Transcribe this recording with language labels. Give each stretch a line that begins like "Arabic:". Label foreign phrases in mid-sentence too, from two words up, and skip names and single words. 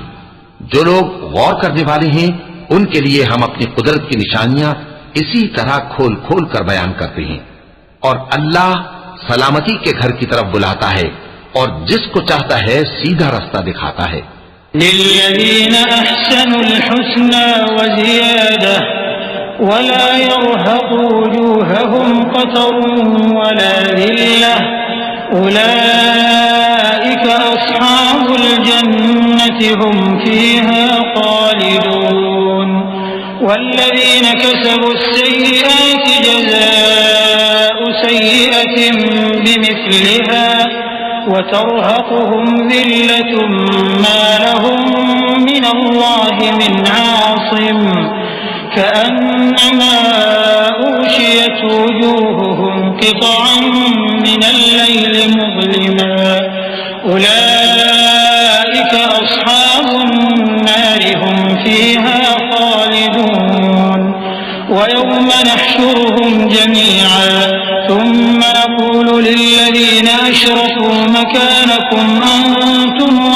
Hindi: जो लोग गौर करने वाले हैं उनके लिए हम अपनी कुदरत की निशानियां इसी तरह खोल खोल कर बयान करते हैं। और अल्लाह सलामती के घर की तरफ बुलाता है और जिसको चाहता है सीधा रास्ता दिखाता है।
Arabic: للذين أحسنوا الحسنى وزيادة ولا يرهق وجوههم قتر ولا ذلة أولئك أصحاب الجنة هم فيها خالدون والذين كسبوا السيئات جزاء سيئة بمثلها وترهقهم ذلة ما لهم من الله من عاصم كأنما أغشيت وجوههم قطعا من الليل مظلما أولئك أصحاب النار هم فيها خالدون ويوم نحشرهم جميعا ثم نقول للذين أشركوا مكانكم أنتم